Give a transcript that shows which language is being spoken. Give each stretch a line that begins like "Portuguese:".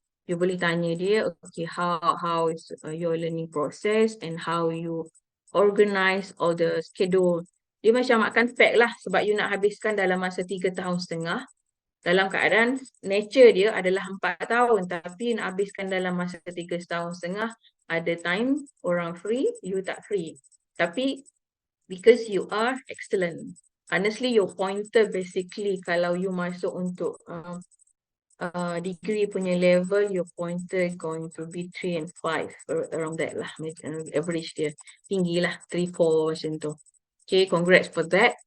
English: You
Malay: boleh tanya dia,
English: okay, how is your learning process and how you organize all the schedule.
Malay: Dia macam makan pack lah sebab you nak habiskan dalam masa 3 tahun setengah. Dalam keadaan nature dia adalah 4 tahun tapi nak habiskan dalam masa 3 tahun setengah. Ada time orang free, you tak free.
English: Tapi because you are excellent. Honestly, your pointer basically
Malay: kalau you masuk untuk
English: degree punya level, your pointer going to be 3 and 5 around that lah.
Malay: Average dia tinggi lah 3, 4 macam tu.
English: Okay, congrats for that.